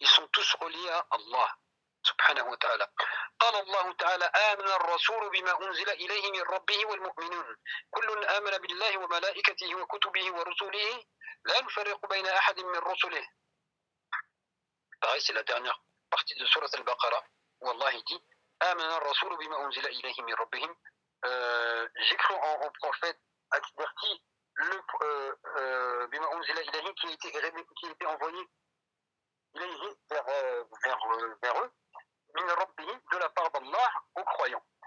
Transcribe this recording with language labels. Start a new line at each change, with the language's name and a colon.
French: Ils sont tous reliés à Allah, subhanahu wa ta'ala.
Arabic: قال الله تعالى آمن الرسول بما أنزل إليه من ربه والمؤمنون كل آمن بالله وملائكته وكتبه ورسله لا نفرق بين أحد من رسله.
French: Pareil, c'est la dernière partie de sourate al-Baqara où Allah dit
Arabic: آمن الرسول بما أنزل إليه من ربه.
French: J'ai cru en prophète averti le
Arabic: بما أنزل إليه
French: qui a été envoyé إليه vers eux de la part d'Allah aux croyants.